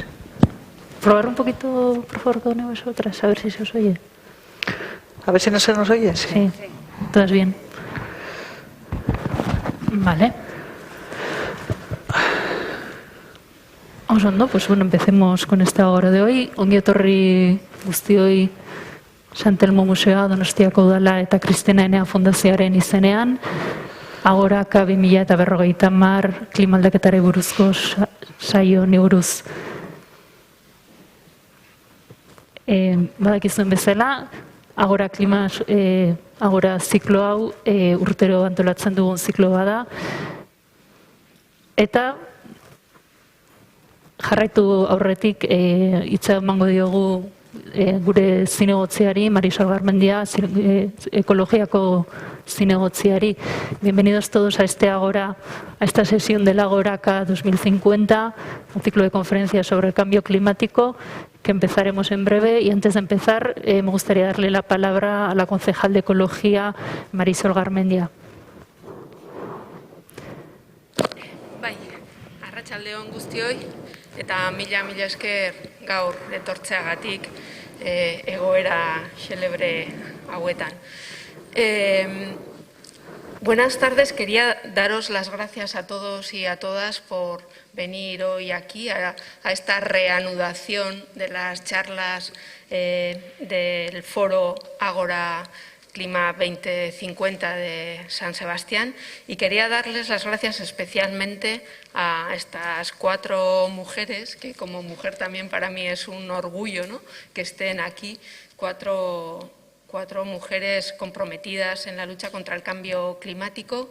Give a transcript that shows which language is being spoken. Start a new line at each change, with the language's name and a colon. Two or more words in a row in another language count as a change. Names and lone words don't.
Spanish: Probar un poquito, por favor, con vosotras, a ver si se os oye. A ver si no se nos oye. Sí. Todas bien. Vale. Vamos ondo, pues bueno, empecemos con esta hora de hoy.
Basque: Ongi etorri guztioi Santelmo Museoa Donostiako Udala eta Kristina Enea Fundazioaren izenean. Agoraka 2050 klimaldaketari buruzko saio honi buruz. Badakizuen bezala, Agora ziklo hau urtero antolatzen dugun ziklo bada. Eta jarraitu aurretik hitza emango diogu gure zinegotziari, Marisol Garmendia, ekologiako zinegotziari.
Spanish: Bienvenidos todos a esta sesión del Agoraka 2050, un ciclo de conferencias sobre el cambio climático que empezaremos en breve. Y antes de empezar, me gustaría darle la palabra a la concejal de Ecología, Marisol Garmendia.
Basque: Bai, arratsaldeon guztioi, eta mila esker gaur etortzeagatik egoera xelebre hauetan.
Spanish: Buenas tardes, quería daros las gracias a todos y a todas por venir hoy aquí a esta reanudación de las charlas del foro Agora Clima 2050 de San Sebastián, y quería darles las gracias especialmente a estas 4 mujeres, que como mujer también para mí es un orgullo, ¿no?, que estén aquí, cuatro mujeres comprometidas en la lucha contra el cambio climático.